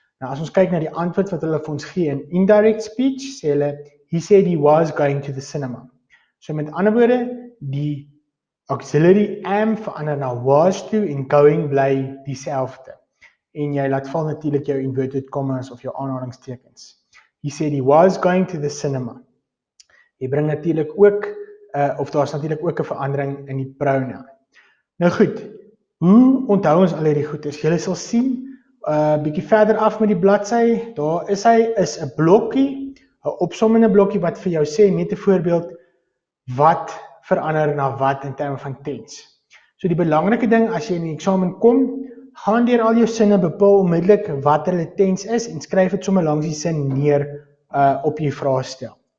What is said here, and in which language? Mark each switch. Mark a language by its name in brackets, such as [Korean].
[Afrikaans] Nou as ons kyk na die antwoord wat hulle vir ons gee in indirect speech, sê hulle, [English] he said he was going to the cinema. [Afrikaans] So met ander woorde, die auxiliary am verander na was toe en going bly dieselfde. En jy laat val natuurlik jou inverted commas of jou aanhalingstekens. [English] He said he was going to the cinema. [Afrikaans] Jy bring natuurlik ook, of daar's natuurlik ook 'n verandering in die pronoun. Nou goed, hoe onthou ons al hierdie goeders? Julle sal sien, bietjie verder af met die bladsy, daar is hy, is 'n blokkie, 'n opsommende blokkie wat vir jou sê, met 'n voorbeeld, wat verander na wat in terme van tense. So die belangrike ding as jy in die eksamen kom, gaan deur al jou sinne, bepaal onmiddellik wat hulle tense is en skryf dit sommer langs die sin neer op jou vraestel.